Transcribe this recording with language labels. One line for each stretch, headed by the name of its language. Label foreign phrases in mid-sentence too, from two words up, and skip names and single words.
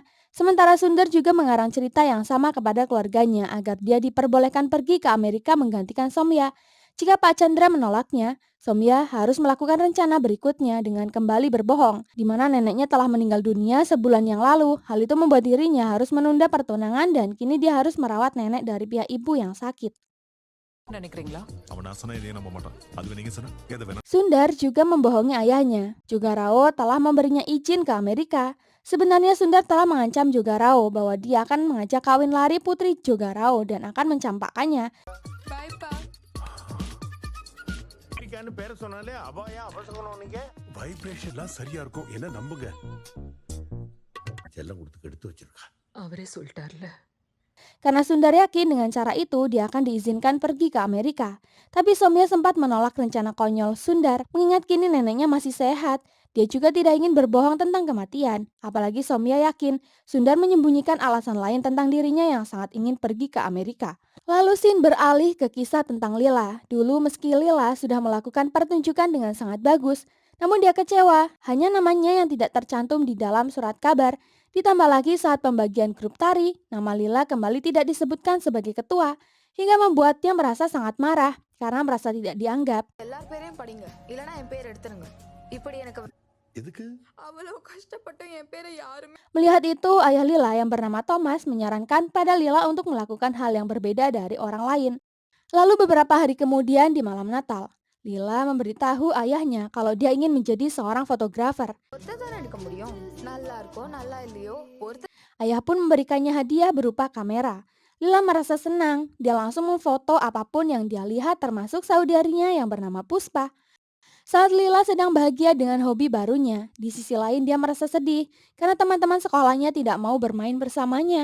Indonesian: Sementara Sundar juga mengarang cerita yang sama kepada keluarganya agar dia diperbolehkan pergi ke Amerika menggantikan Somya. Jika Pak Chandra menolaknya, Somya harus melakukan rencana berikutnya dengan kembali berbohong, di mana neneknya telah meninggal dunia sebulan yang lalu. Hal itu membuat dirinya harus menunda pertunangan dan kini dia harus merawat nenek dari pihak ibu yang sakit.
Tamil: நினைக்கிறீங்களா? அவன் நான் சொன்னா இதையும் நம்ப மாட்டான். அதுவே நீங்க சொன்னா எதை வேணா.
Indonesian: Sundar juga membohongi ayahnya. Jogarao telah memberinya izin ke Amerika. Sebenarnya Sundar telah mengancam Jogarao bahwa dia akan mengajak kawin lari putri Jogarao dan akan mencampakkannya.
Tamil: பாய்ப்பா. அமெரிக்கான்னு பேரை சொன்னாலே அபாயா அவசரம் நீங்க வைப்ரேஷன்லாம் சரியா இருக்கும் என்ன நம்புங்க. செல்லம் கொடுத்து கெடுத்து வச்சிருக்கா. அவரே சொல்லிட்டார்ல.
Indonesian: Karena Sundar yakin dengan cara itu dia akan diizinkan pergi ke Amerika. Tapi Somya sempat menolak rencana konyol Sundar mengingat kini neneknya masih sehat. Dia juga tidak ingin berbohong tentang kematian. Apalagi Somya yakin Sundar menyembunyikan alasan lain tentang dirinya yang sangat ingin pergi ke Amerika. Lalu Sin beralih ke kisah tentang Lila. Dulu meski Lila sudah melakukan pertunjukan dengan sangat bagus, namun dia kecewa. Hanya namanya yang tidak tercantum di dalam surat kabar. Ditambah lagi saat pembagian grup tari, nama Lila kembali tidak disebutkan sebagai ketua, hingga membuatnya merasa sangat marah karena merasa tidak dianggap.
Tamil: எல்லார் பேரையும் படிங்க இல்லனா என் பேர் எடுத்துருங்க இப்படி எனக்கு எதுக்கு? அவ்வளவு கஷ்டப்பட்டு என் பேரை யாருமே
Indonesian: Melihat itu, ayah Lila yang bernama Thomas menyarankan pada Lila untuk melakukan hal yang berbeda dari orang lain. Lalu beberapa hari kemudian di malam Natal, Lila memberitahu ayahnya kalau dia ingin menjadi seorang fotografer.
Tamil: ஒருத்தர் தானே எடுக்க முடியும் நல்லா இருக்கோ நல்லா இல்லையோ ஒருத்தர்
Indonesian: Ayah pun memberikannya hadiah berupa kamera. Lila merasa senang, dia langsung memfoto apapun yang dia lihat termasuk saudarinya yang bernama Puspa. Saat Lila sedang bahagia dengan hobi barunya, di sisi lain dia merasa sedih karena teman-teman sekolahnya tidak mau bermain bersamanya.